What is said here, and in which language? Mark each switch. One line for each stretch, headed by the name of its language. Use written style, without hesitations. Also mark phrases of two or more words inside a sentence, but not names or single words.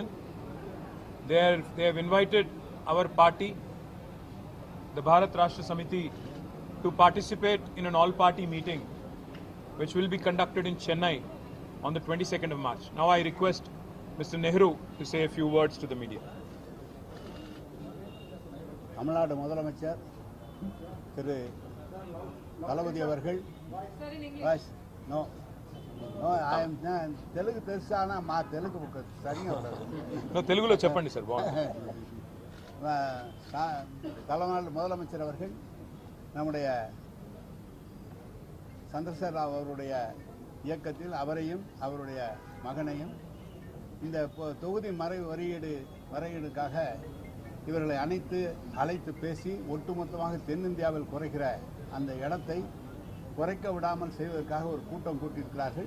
English: They have invited our party, the Bharat Rashtra Samiti, to participate in an all-party meeting which will be conducted in Chennai on the 22nd of March. Now I request Mr. Nehru to say a few words to the media.
Tamil: தமிழ்நாடு முதலமைச்சர் திரு தளபதி அவர்கள்.
English: No, I am Telugu
Telugu: తెలుసానా మా తెలుగు సరిగా ఉండదు. No, తెలుగులో చెప్పండి సార్.
Tamil: தமிழ்நாடு முதலமைச்சர் அவர்கள் நம்முடைய சந்திரசேகர ராவ் அவருடைய இயக்கத்தில் அவரையும் அவருடைய மகனையும் இந்த தொகுதி மறையீடுக்காக இவர்களை அழைத்து பேசி ஒட்டுமொத்தமாக தென்னிந்தியாவில் குறைக்கிற அந்த இடத்தை குறைக்க விடாமல் செய்வதற்காக ஒரு கூட்டம் கூட்டியிருக்கிறார்கள்.